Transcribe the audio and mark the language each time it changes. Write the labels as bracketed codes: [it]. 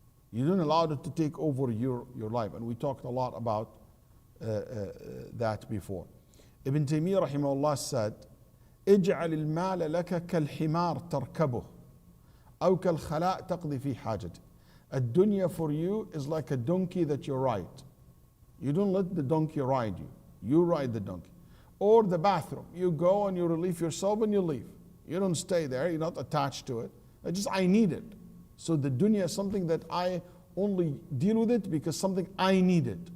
[en] You don't allow it to take over your life. And we talked a lot about that before. Ibn Taymiyyah rahimahullah said, [ar] اجعل المال لك كالحمار تركبه أو كالخلاء تقضي في حاجته. [en] A dunya for you is like a donkey that you ride. You don't let the donkey ride you. You ride the donkey. Or the bathroom. You go and you relieve yourself and you leave. You don't stay there. You're not attached to it. I need it. So the dunya is something that I only deal with it because something I needed.